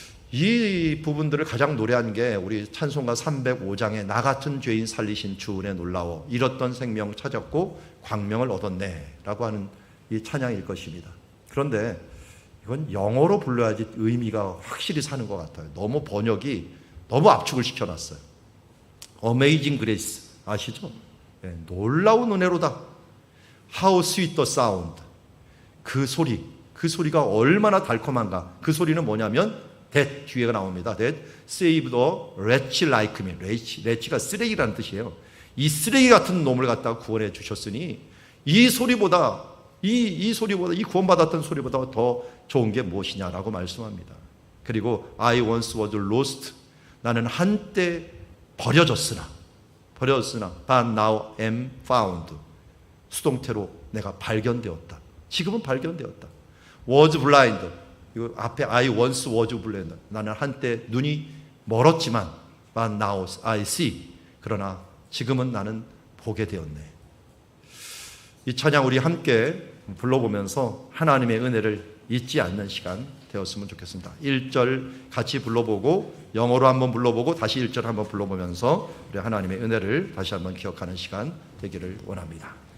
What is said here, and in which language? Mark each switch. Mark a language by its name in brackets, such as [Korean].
[Korean] 이 부분들을 가장 노래한 게 우리 찬송가 305장에 나 같은 죄인 살리신 주 은혜 놀라워 잃었던 생명 찾았고 광명을 얻었네 라고 하는 이 찬양일 것입니다. 그런데 이건 영어로 불러야지 의미가 확실히 사는 것 같아요. 너무 번역이 너무 압축을 시켜놨어요. Amazing Grace 아시죠? 네, 놀라운 은혜로다. [English] How sweet the sound. [Korean] 그 소리가 얼마나 달콤한가. 그 소리는 뭐냐면 that 뒤에가 나옵니다. [English] That saved a wretch like me. [Korean] wretch가 쓰레기라는 뜻이에요. 이 쓰레기 같은 놈을 갖다가 구원해 주셨으니 이 소리보다 이 구원받았던 소리보다 더 좋은 게 무엇이냐라고 말씀합니다. [English] 그리고 I once was lost. [Korean] 나는 한때 버려졌으나 [English] but now am found. [Korean] 수동태로 내가 발견되었다. 지금은 발견되었다. [English] was blind. [Korean] 이거 앞에 [English] I once was blind. [Korean] 나는 한때 눈이 멀었지만 [English] but now I see. [Korean] 그러나 지금은 나는 보게 되었네. 이 찬양 우리 함께 불러보면서 하나님의 은혜를 잊지 않는 시간 되었으면 좋겠습니다. 1절 같이 불러보고 영어로 한번 불러보고 다시 1절 한번 불러보면서 우리 하나님의 은혜를 다시 한번 기억하는 시간 되기를 원합니다.